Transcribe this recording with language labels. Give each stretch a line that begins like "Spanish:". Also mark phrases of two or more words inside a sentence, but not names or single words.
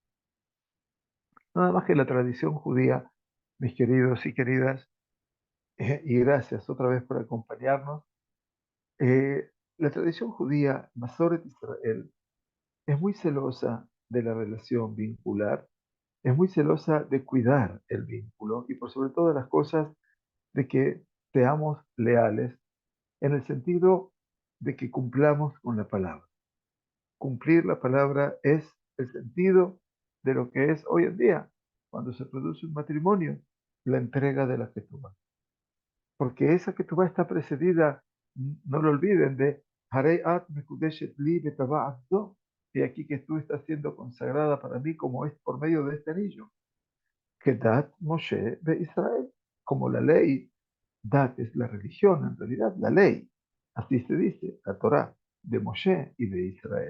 Spanish: Nada más que la tradición judía, mis queridos y queridas, y gracias otra vez por acompañarnos, la tradición judía, Masoret Israel, es muy celosa de la relación vincular, es muy celosa de cuidar el vínculo y por sobre todas las cosas de que seamos leales en el sentido de que cumplamos con la palabra. Cumplir la palabra es el sentido de lo que es hoy en día, cuando se produce un matrimonio, la entrega de la ketubá. Porque esa ketubá está precedida, no lo olviden, de
Hebrew: הרי את מקודשת לי בטבעת זו.
Spanish: Y aquí que tú estás siendo consagrada para mí como es por medio de este anillo. Que
Hebrew: דת משה
Spanish: de Israel, como la ley. Dat es la religión, en realidad, la ley. Así se dice, la Torá de Moshe y de Israel.